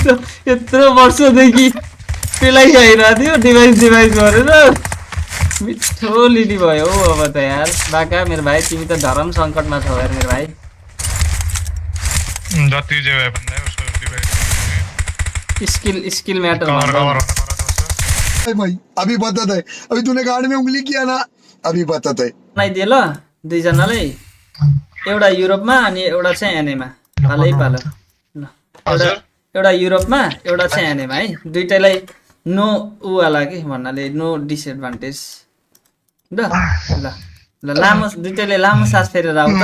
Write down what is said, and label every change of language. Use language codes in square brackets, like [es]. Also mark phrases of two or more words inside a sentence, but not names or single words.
[ne] यत्रो वर्षदेखि पेलाइ खाइरहेको थियो डिभाइस गरेर, मिठो लिने भयो हौ अब त यार। बाका मेरो भाइ, तिमी त धरम सङ्कटमा छौ यार मेरो भाइ। जति जे भए पनि उसको डिभाइस [en] skill matter [ne] भाई। [hi] अभी बता है, अभी तूने गाड़ी में उंगली किया ना, अभी बता है। [ne] बनाइदिए ल दुईजनालाई, एउटा युरोपमा अनि एउटा चाहिँ एनएमा। पालै पालो ल, एउटा युरोपमा एउटा चाहिँ एनएमा है। दुईटैलाई नो उवाला के भन्नाले [en] no disadvantage. [ne] ल ल ल लामो दुईटैले लामो सास फेरेर आऊ त।